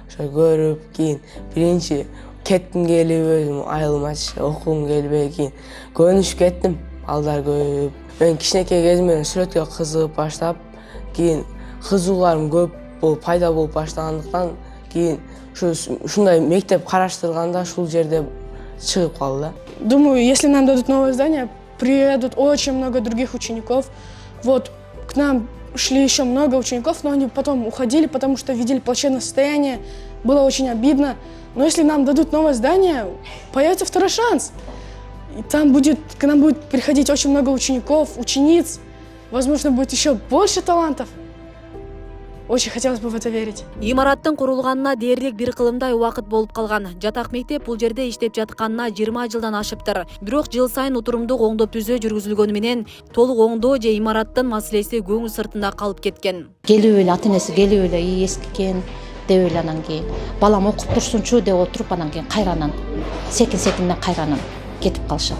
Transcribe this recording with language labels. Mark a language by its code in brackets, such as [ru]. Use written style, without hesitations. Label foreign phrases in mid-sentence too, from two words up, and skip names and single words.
[ky] Ошо көрүп кийин биринчи кетким келип өзүм айылмач окугум келбей кийин көнүшүп кеттим. Балдар көп. Мен кичинекей кезимден сүрөткө кызыгып баштап, кийин кызыгууларым көп болуп пайда болуп баштагандыктан кийин ушундай мектеп караштырганда ушул жерде чыгып калды. [ru] Думаю, если нам дадут новое здание, приедут очень много других учеников. Вот к нам шли еще много учеников, но они потом уходили, потому что видели плачевное состояние. Было очень обидно. Но если нам дадут новое здание, появится второй шанс. И там к нам будет приходить очень много учеников, учениц. Возможно, будет еще больше талантов. Очень хотелось бы в это верить. [ky] Имараттын курулганына дээрлик бир кылымдай убакыт болуп калган. Жатак мектеп бул жерде иштеп жатканына 20 жылдан ашыптыр. Бирок жыл сайын утурумдук оңдоп түзөө жүргүзүлгөнү менен толук оңдоо же имараттын маселеси көңүл сыртында калып кеткен. Келип эле ата энеси келип эле эскикен деп эле анан кийин балам окуп турсунчу деп отуруп анан кийин кайранан секин-секинден кайранан кетип калышат.